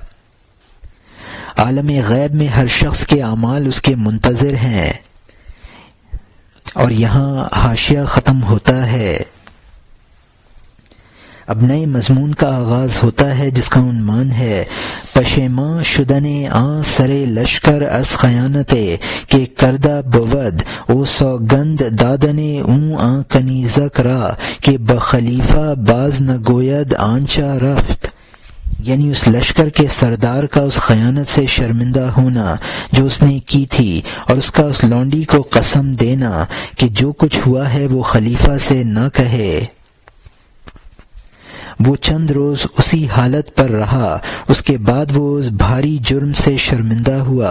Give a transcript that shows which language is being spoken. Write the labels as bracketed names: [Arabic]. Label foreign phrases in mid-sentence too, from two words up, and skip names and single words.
[Urdu] عالم غیب میں ہر شخص کے اعمال اس کے منتظر ہیں۔ اور یہاں حاشیہ ختم ہوتا ہے۔ اب نئے مضمون کا آغاز ہوتا ہے جس کا عنوان ہے [Persian] پشیماں شدن آن سرے لشکر از خیانتے کہ کردہ بود او سوگند دادن اون آن کنیزک را کہ بخلیفہ باز نہ گوید آنچا رفت، [Urdu] یعنی اس لشکر کے سردار کا اس خیانت سے شرمندہ ہونا جو اس نے کی تھی، اور اس کا اس لونڈی کو قسم دینا کہ جو کچھ ہوا ہے وہ خلیفہ سے نہ کہے۔ وہ چند روز اسی حالت پر رہا، اس کے بعد وہ اس بھاری جرم سے شرمندہ ہوا۔